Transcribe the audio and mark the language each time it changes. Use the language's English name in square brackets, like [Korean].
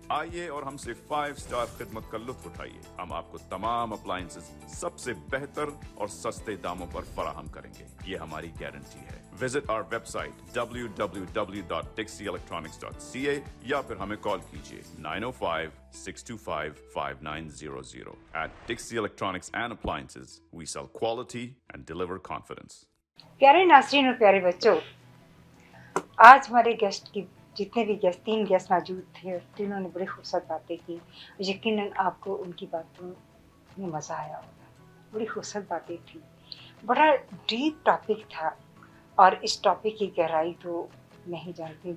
[Hindi] आइए और हमसे 5 स्टार खिदमत का लुत्फ उठाइए। हम आपको तमाम अप्लायंसेस सबसे बेहतर और सस्ते दामों पर फराहम करेंगे, ये हमारी गारंटी है। [English] visit our website [Hindi] www.dixieelectronics.ca या फिर हमें कॉल कीजिए 905-625-5900। [English] At Dixie Electronics and Appliances, we sell quality and deliver confidence. [Hindi] प्यारे नाज़रीन और प्यारे बच्चों, आज हमारे गेस्ट की जितने भी गेस्ट 3 गेस्ट मौजूद थे, तीनों ने बड़ी खूबसूरत बातें की। यकीनन आपको उनकी बातों में मज़ा आया होगा। बड़ी खूबसूरत बातें थी, बड़ा डीप टॉपिक था और इस टॉपिक की गहराई तो नहीं जानती।